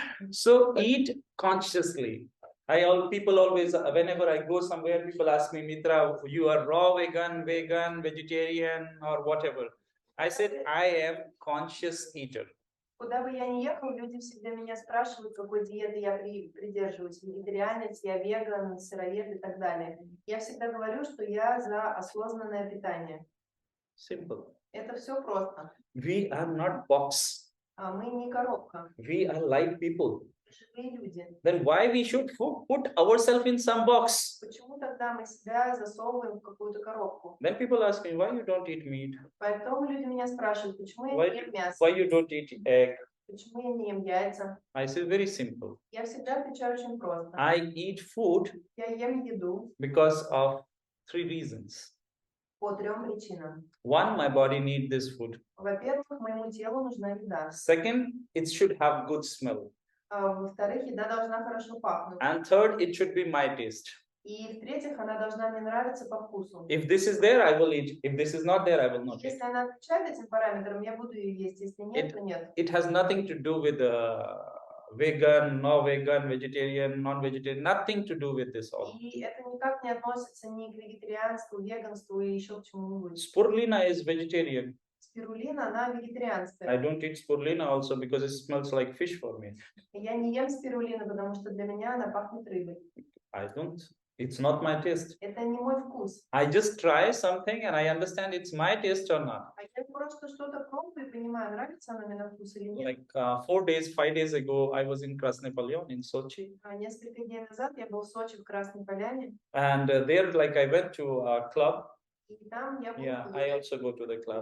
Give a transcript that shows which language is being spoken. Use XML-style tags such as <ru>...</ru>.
<en>So eat consciously. People always, whenever I go somewhere, people ask me, Mitra, you are raw vegan, vegetarian, or whatever. I said, I am conscious eater.</en> <ru>Куда бы я ни ехал, люди всегда меня спрашивают, какой диеты я придерживаюсь. Вегетарианец, я веган, сыроед и так далее. Я всегда говорю, что я за осознанное питание.</ru> <en>Simple.</en> <ru>Это все просто.</ru> <en>We are not box.</en> <ru>Мы не коробка.</ru> <en>We are live people.</en> <ru>Живые люди.</ru> <en>Then why we should put ourselves in some box?</en> <ru>Почему тогда мы себя засовываем в какую-то коробку?</ru> <en>Then people ask me, why you don't eat meat?</en> <ru>Поэтому люди меня спрашивают, почему я не ем мясо?</ru> <en>Why you don't eat egg?</en> <ru>Почему я не ем яйца?</ru> <en>I say very simple.</en> <ru>Я всегда отвечаю очень просто.</ru> <en>I eat food</en> <ru>Я ем еду</ru> <en>because of 3 reasons.</en> <ru>по 3 причинам.</ru> <en>One, my body needs this food.</en> <ru>Во-первых, моему телу нужна еда.</ru> <en>Second, it should have good smell.</en> <ru>Во-вторых, еда должна хорошо пахнуть.</ru> <en>And third, it should be my taste.</en> <ru>И в-третьих, она должна мне нравиться по вкусу.</ru> <en>If this is there, I will eat. If this is not there, I will not eat.</en> <ru>Если она отвечает этим параметрам, я буду ее есть. Если нет, то нет.</ru> <en>It has nothing to do with vegan, no vegan, vegetarian, non-vegetarian, nothing to do with this all.</en> <ru>И это никак не относится ни к вегетарианству, веганству и еще к чему-нибудь.</ru> <en>Spirulina is vegetarian.</en> <ru>Спирулина, она вегетарианская.</ru> <en>I don't eat spirulina also because it smells like fish for me.</en> <ru>Я не ем спирулину, потому что для меня она пахнет рыбой.</ru> <en>I don't. It's not my taste.</en> <ru>Это не мой вкус.</ru> <en>I just try something and I understand it's my taste or not.</en> <ru>А я просто что-то пробую и понимаю, нравится оно мне на вкус или нет.</ru> <en>Like 5 days ago, I was in Krasny Polyan in Sochi.</en> <ru>Несколько дней назад я был в Сочи в Красной Поляне.</ru> <en>And there, like I went to a club.</en> <ru>И там я был.</ru> <en>Yeah, I also go to the club.</en>